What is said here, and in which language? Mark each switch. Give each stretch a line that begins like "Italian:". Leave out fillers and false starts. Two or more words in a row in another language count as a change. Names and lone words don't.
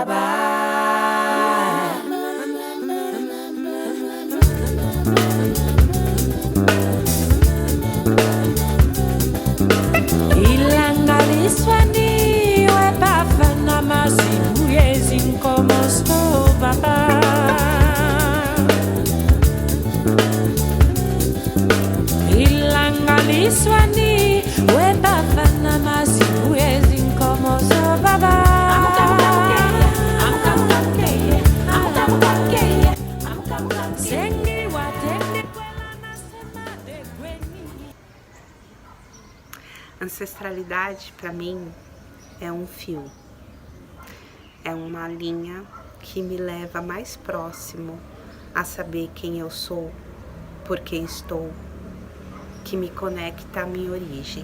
Zulu: baba Ilanga liswani we bafana mazibu yezinkomo zo baba Swani we bafana mazibu yezinkomo zo baba
Portuguese: Ancestralidade para mim é um fio, é uma linha que me leva mais próximo a saber quem eu sou, por que estou, que me conecta à minha origem.